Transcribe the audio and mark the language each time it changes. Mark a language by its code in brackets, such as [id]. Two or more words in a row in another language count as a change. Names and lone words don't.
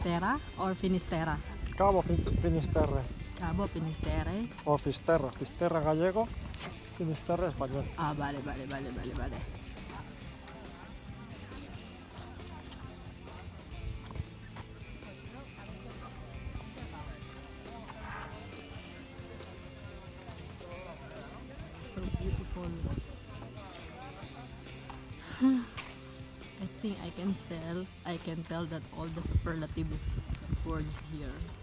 [en] Fisterra or Finisterra? [gl] Cabo Finisterre Cabo Finisterre. o Fisterra. Fisterra gallego, Finisterre español. Ah, vale. [en] So beautiful. I think I can tell that all the superlative words here.